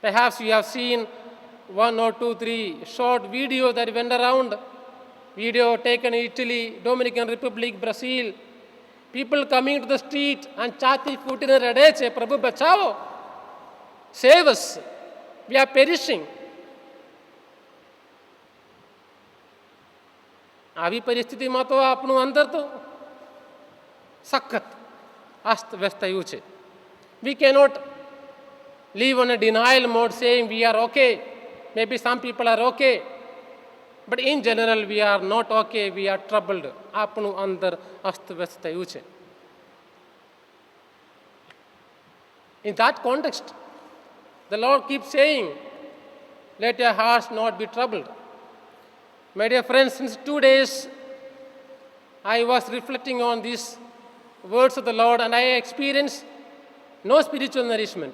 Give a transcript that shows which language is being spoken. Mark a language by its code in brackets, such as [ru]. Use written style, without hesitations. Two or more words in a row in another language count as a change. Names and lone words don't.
[en] Perhaps you have seen one or two, three short videos that went around. Video taken in Italy, Dominican Republic, Brazil. People coming to the street and [gu] છાતી પીટીને રડે છે, પ્રભુ બચાવો. [en] Save us. We are perishing. [gu] આવી પરિસ્થિતિમાં તો આપણું અંદર તો સખત અસ્ત વ્યસ્ત થયું છે. [en] We cannot live on a denial mode saying we are okay. Maybe some people are okay. But in general, we are not okay. We are troubled. [gu] આપણું અંદર અસ્ત વ્યસ્ત થયું છે. [en] In that context, the Lord keeps saying, let your hearts not be troubled. My dear friends, since 2 days, I was reflecting on these words of the Lord and I experienced no spiritual nourishment.